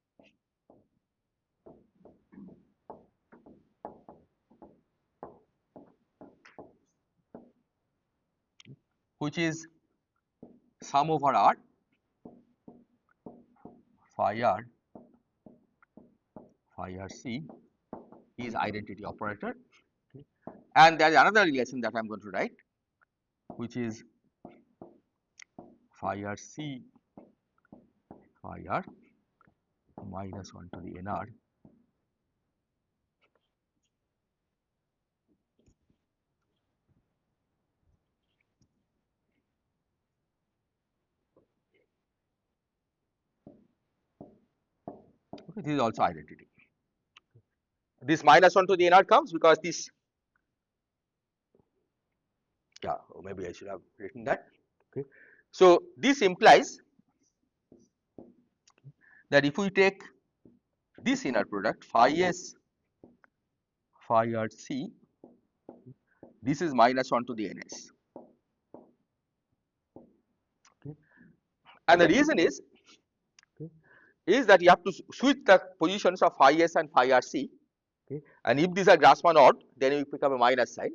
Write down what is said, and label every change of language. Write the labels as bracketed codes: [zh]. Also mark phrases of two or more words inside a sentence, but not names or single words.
[en] Which is sum over r phi r c is identity operator, okay, and there is another relation that I am going to write, which is phi r c phi r minus 1 to the nr okay, this is also identity. This minus 1 to the nr comes because this Yeah, maybe I should have written that. Okay. So this implies that if we take this inner product phi s phi r c, this is minus 1 to the ns. Okay. And the reason is that you have to switch the positions of phi s and phi r c. Okay. And if these are Grassmann odd, then you pick up a minus sign.